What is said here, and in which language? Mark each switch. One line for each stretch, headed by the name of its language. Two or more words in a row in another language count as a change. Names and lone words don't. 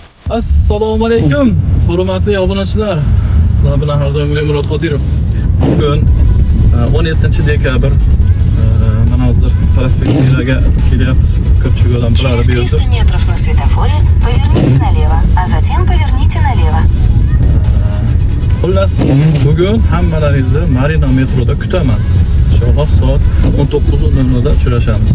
Uzbek: Assalomu alaykum, hurmatli obunachilar. Sizlar bilan har doimgidek Murod Qodirov. Bugun 17 dekabr. Mana hozir prospektga kelyapmiz. Ko'pchilik odam biladi bu yerda.
Russian: 300 метров на светофоре поверните налево, а затем поверните налево.
Uzbek: Xullas, bugun hammalaringizni Marina metroda kutaman. Inshaalloh soat 19:00 da uchrashamiz.